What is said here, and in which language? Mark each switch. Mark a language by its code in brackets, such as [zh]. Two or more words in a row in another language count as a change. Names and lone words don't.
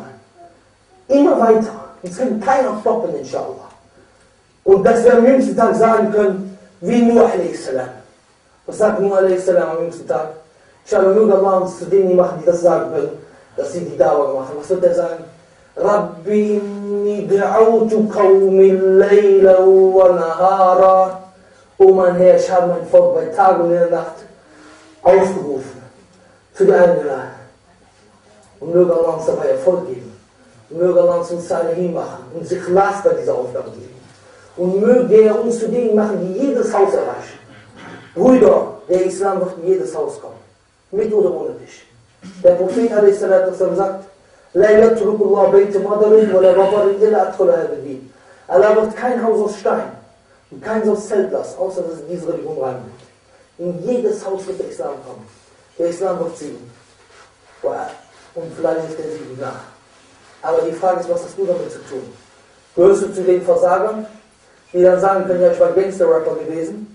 [de] Immer weiter. Uns kann keiner stoppen, inshallah. Und dass wir am jüngsten Tag sagen können, wie Nuh a.s. Was sagt Nuh a.s. am jüngsten Tag? Inshallah, nur Allah uns zu denen machen, die das sagen können, dass sie die Dauer machen. Was wird er sagen? [ar] رب إني دعوت قومي ليلا ونهارا. [de] Oh mein Herr, ich habe mein Volk bei Tag und in der Nacht aufgerufen, zu dir eingeladen. Und möge Allah uns dabei Erfolg geben. Und möge Allah uns Salihin machen und sich Ikhlas bei dieser Aufgabe geben. Und möge er uns zu denen machen, die jedes Haus erreichen. Brüder, der Islam wird in jedes Haus kommen. Mit oder ohne dich. Der Prophet a.s. hat gesagt, [ar] لا يترك الله بيت مدر ولا وبر إلا أدخله هذا الدين. [de] Allah wird kein Haus aus Stein und kein Haus aus Zelt lassen, außer dass es in diese Religion reingeht. In jedes Haus wird der Islam kommen. Der Islam wird siegen. Und vielleicht ist der Sieg nach. Aber die Frage ist, was hast du damit zu tun? Gehörst du zu den Versagern, die dann sagen können, ja, ich war Gangster-Rapper gewesen?